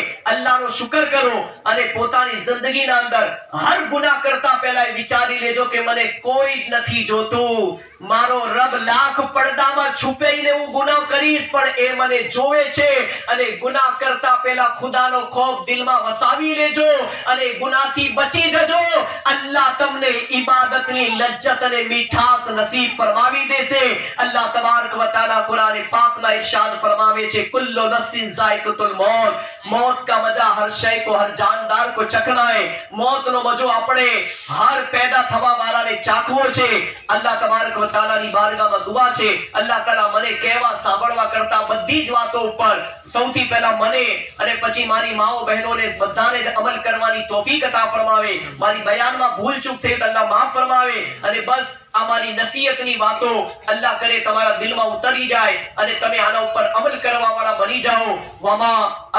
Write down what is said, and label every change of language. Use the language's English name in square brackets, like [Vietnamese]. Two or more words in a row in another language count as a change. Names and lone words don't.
[Gujarati] અલ્લાહનો શુકર કરો અને પોતાની જિંદગીના અંદર હર ગુનાહ કરતા પહેલા વિચારી લેજો કે મને કોઈ જ નથી જોતું, મારો રબ લાખ પડદામાં છુપાઈને હું ગુનાહ કરીશ પણ એ મને જોવે છે. અને ગુનાહ કરતા પહેલા ખુદાનો ખૌફ દિલમાં વસાવી લેજો અને ગુનાહથી બચી જજો. અલ્લાહ તમને ઇબાદતની લજ્જત અને મીઠાસ નસીબ ફરમાવી દેશે. [Arabic] الله تبارك و تعالى [Gujarati] કુરાન પાકમાં ઇરશાદ ફરમાવે છે, [Arabic] كل نفس ذائقة الموت, [Urdu] موت کا مزا ہر شے کو، ہر جاندار کو چکھنا ہے. [Gujarati] मौतનો મજો આપણે હર પેદા થવા વાળાને ચાખવો છે. [Arabic] الله تبارك و تعالى [Gujarati] બારગાહમાં દુઆ છે, અલ્લાહ તાલા મને કહેવા સાંભળવા કરતા બધી જ વાતો ઉપર સૌથી પહેલા મને અને પછી મારી માઓ બહેનોને બધાને જ અમલ કરવાની તૌફીક અતા ફરમાવે. મારી બયાનમાં ભૂલ ચૂક થઈ તો અલ્લાહ માફ ફરમાવે. અને બસ આ મારી નસીહતની વાતો અલ્લાહ કરે તમારા દિલમાં ઉતરી જાય અને તમે આના ઉપર અમલ કરવા વાળા બની જાઓ.